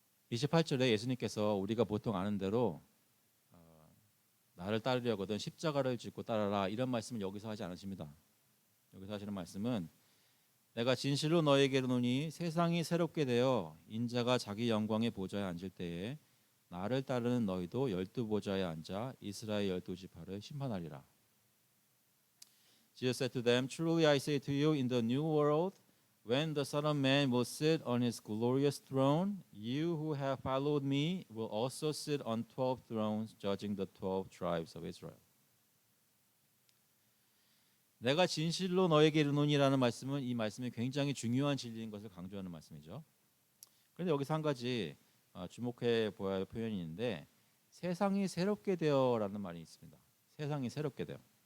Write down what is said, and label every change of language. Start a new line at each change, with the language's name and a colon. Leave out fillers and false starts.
Korean: 28절에 예수님께서 우리가 보통 아는 대로 나를 따르려거든 십자가를 짚고 따라라 이런 말씀을 여기서 하지 않으십니다. 여기서 하시는 말씀은 내가 진실로 너에게 이르노니 세상이 새롭게 되어 인자가 자기 영광의 보좌에 앉을 때에 나를 따르는 너희도 12보좌에 앉아 이스라엘 12지파를 심판하리라.
English: Jesus said to them, Truly I say to you, in the new world, when the Son of Man will sit on his glorious throne, you who have followed me will also sit on 12 thrones, judging the 12 tribes of Israel.
Korean: 내가 진실로 너에게 이르노니라는 말씀은 이 말씀이 굉장히 중요한 진리인 것을 강조하는 말씀이죠. 그런데 여기서 한 가지 주목해 보아야 할 표현이 있는데 세상이 새롭게 되어라는 말이 있습니다. 세상이 새롭게 되어.